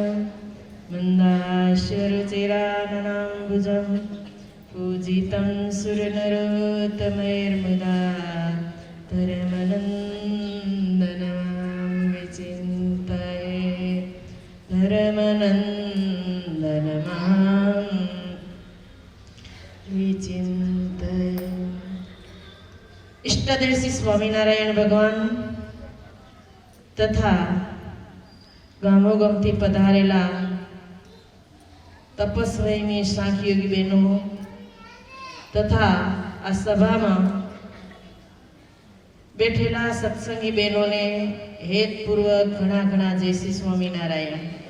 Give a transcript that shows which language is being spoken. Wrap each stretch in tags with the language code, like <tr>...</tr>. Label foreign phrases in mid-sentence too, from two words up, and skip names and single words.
<sa>मन्दाशरुचिराननाम्बुजं पूजितं सुरनरोत्तमैर्मुदा धर्मनन्दनं विचिन्तये धर्मनन्दनं विचिन्तये.</sa> <gu>ઇષ્ટદેશી સ્વામીનારાયણ ભગવાન તથા ગામોગામથી પધારેલા તપસ્વીની સાંખયોગી બહેનો તથા આ સભામાં બેઠેલા સત્સંગી બહેનોને હેતપૂર્વક ઘણા ઘણા જય શ્રી સ્વામિનારાયણ.</gu>